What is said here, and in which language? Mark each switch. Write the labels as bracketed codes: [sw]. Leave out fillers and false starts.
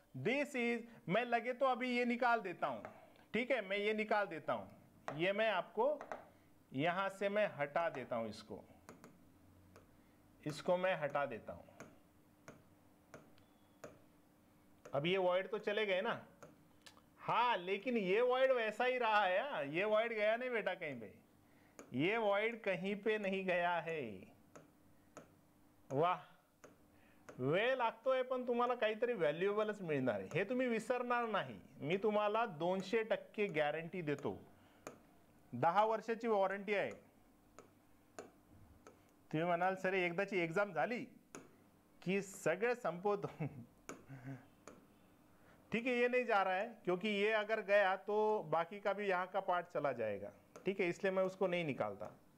[en] this is, [hi] मैं लगे तो अभी ये निकाल देता हूं, ठीक है, मैं ये निकाल देता हूं, ये मैं आपको यहां से मैं हटा देता हूं, इसको मैं हटा देता हूं। अब ये वॉइड तो चले गए ना, हाँ, लेकिन ये वॉइड वैसा ही रहा है, ये वॉइड गया नहीं बेटा कहीं पे, ये वॉइड कहीं पे नहीं गया है। [mr] वाह, वेळ लागतोय पण तुम्हाला काहीतरी व्हॅल्युएबलच मिळणार आहे, हे तुम्ही विसरणार नाही। मी तुम्हाला 200% गॅरंटी देतो, 10 वर्षाची वॉरंटी आहे। तुम्ही म्हणाल सर एकदाची एग्जाम झाली कि सगळे संपवतो, [hi] ठीक है, ये नहीं जा रहा है क्योंकि ये अगर गया तो बाकी का भी यहाँ का पार्ट चला जाएगा, ठीक है, इसलिए मैं उसको नहीं निकालता।